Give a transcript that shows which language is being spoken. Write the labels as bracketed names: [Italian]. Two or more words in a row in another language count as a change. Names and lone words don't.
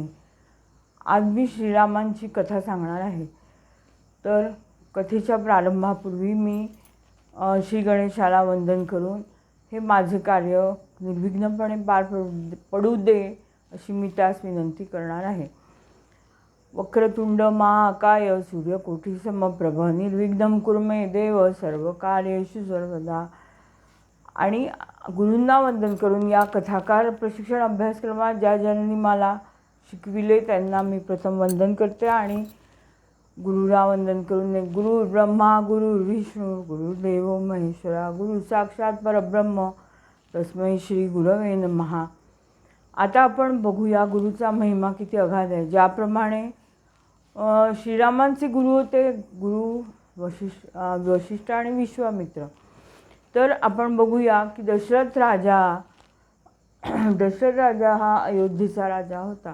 [Marathi] आज मी श्रीरामांची कथा सांगणार आहे. तर कथेच्या प्रारंभापूर्वी मी श्री गणेशाला वंदन करून हे माझे कार्य निर्विघ्नपणे पार पडू दे अशी मी त्यास विनंती करणार आहे. [Sanskrit] वक्रतुंड महाकाय सूर्यकोटी समप्रभ निर्विघ्नं कुरु मे देव सर्वकार्येषु सर्वदा. [Marathi] आणि गुरूंना वंदन करून या कथाकार प्रशिक्षण अभ्यासक्रमात ज्या ज्यांनी मला शिकविले त्यांना मी प्रथम वंदन करते आणि गुरुला वंदन करून [Sanskrit] गुरु ब्रह्मा गुरु विष्णू गुरुदेव महेश्वरा गुरु साक्षात परब्रह्म तस्मै श्री गुरवे नमः. [Marathi] आता आपण बघूया गुरुचा महिमा किती अगाध आहे. ज्याप्रमाणे श्रीरामांचे गुरु होते गुरु वशिष्ठ आणि विश्वामित्र. तर आपण बघूया की दशरथ राजा हा अयोध्येचा राजा होता.